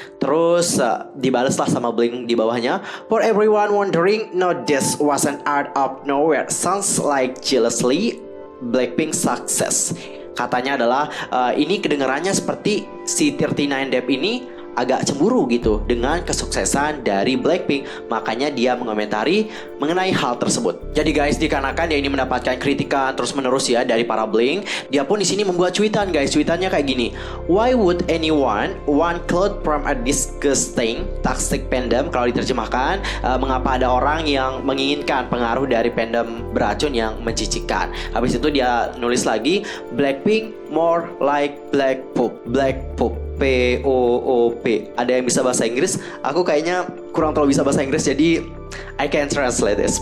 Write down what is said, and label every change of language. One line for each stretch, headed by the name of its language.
Indonesian: Terus dibalaslah sama Blink di bawahnya,
English: for everyone wondering, no, this wasn't out of nowhere, sounds like jealously Blackpink success.
Indonesian: Katanya adalah ini kedengarannya seperti si 39Dev ini agak cemburu gitu dengan kesuksesan dari Blackpink. Makanya dia mengomentari mengenai hal tersebut. Jadi guys, dikarenakan dia ini mendapatkan kritikan terus menerus ya dari para Blink, dia pun di sini membuat cuitan guys. Cuitannya kayak gini.
English: Why would anyone want cloud from a disgusting toxic fandom?
Indonesian: Kalau diterjemahkan, mengapa ada orang yang menginginkan pengaruh dari fandom beracun yang mencicikkan. Habis itu dia nulis lagi,
English: Blackpink more like black poop. Black poop, P-O-O-P.
Indonesian: Ada yang bisa bahasa Inggris? Aku kayaknya kurang terlalu bisa bahasa Inggris, jadi
English: I can translate this.